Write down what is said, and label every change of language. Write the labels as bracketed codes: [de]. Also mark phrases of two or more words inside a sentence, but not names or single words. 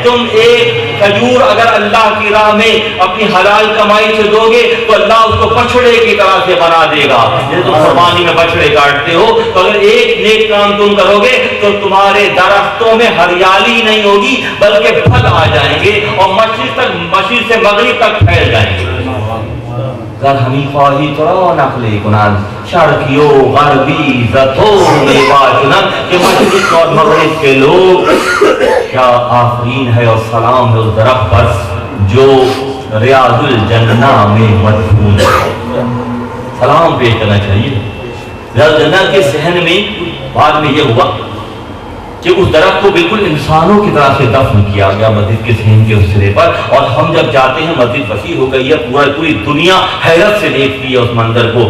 [ur] تم ایک کھجور اگر اللہ کی راہ میں اپنی حلال کمائی سے دو گے تو اللہ اس کو بچڑے کی طرح سے بنا دے گا، جیسے تم قربانی میں بچڑے کاٹتے ہو، تو اگر ایک نیک کام تم کرو گے تو تمہارے درختوں میں ہریالی نہیں ہوگی بلکہ پھل آ جائیں گے اور مشرق سے مغرب تک پھیل جائیں گے۔ [fa] گر ہمی خواہی ترا نقلے کنن، شرقیو غربی زتو میوہ چنن، [ur] کہ مشرق اور مغرب کے لوگ، کیا آفرین ہے اور سلام ہے اس درخت پر جو ریاض الجنہ میں مدفون ہے۔ سلام پیش کرنا چاہیے۔ ریاض الجنہ کے صحن میں بعد میں یہ ہوا کہ اس درخت کو بالکل انسانوں کی طرح سے دفن کیا گیا مسجد کے صحن کے اس سرے پر، اور ہم جب جاتے ہیں مسجد وسیع ہو گئی ہے، پوری دنیا حیرت سے دیکھتی ہے اس منظر کو۔